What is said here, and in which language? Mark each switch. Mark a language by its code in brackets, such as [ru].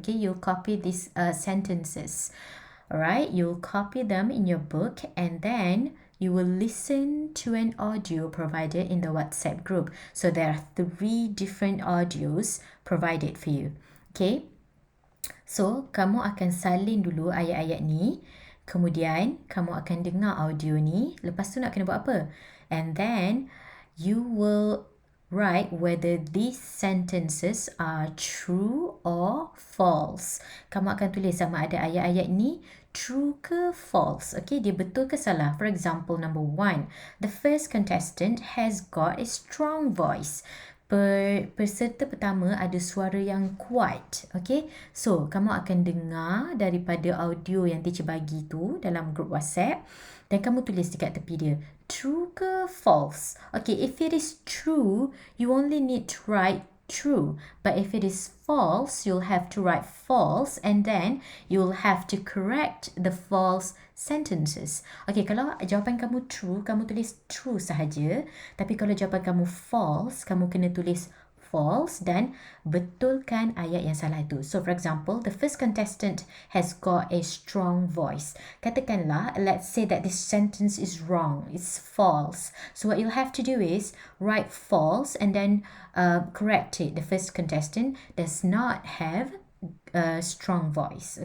[en] Okay, you'll copy these sentences. Alright, you'll copy them in your book and then you will listen to an audio provided in the WhatsApp group. So there are 3 different audios provided for you. [ms] Okay, so kamu akan salin dulu ayat-ayat ni. Kemudian kamu akan dengar audio ni. Lepas tu nak kena buat apa? [en] And then you will write whether these sentences are true or false. [ms] Kamu akan tulis sama ada ayat-ayat ni true ke false. Okay, dia betul ke salah. [en] For example, number 1, the first contestant has got a strong voice. [ms] Peserta pertama ada suara yang kuat. Okay, so kamu akan dengar daripada audio yang teacher bagi tu dalam group WhatsApp dan kamu tulis dekat tepi dia, true ke false. [en] Okay, if it is true, you only need to write true. But if it is false, you'll have to write false and then you'll have to correct the false sentences. [ms] Okay, kalau jawapan kamu true, kamu tulis true sahaja. Tapi kalau jawapan kamu false, kamu kena tulis false dan betulkan ayat yang salah itu. [en] So for example, the first contestant has got a strong voice. [ms] Katakanlah, [en] let's say that this sentence is wrong. It's false. So what you'll have to do is write false and then correct it. The first contestant does not have a strong voice.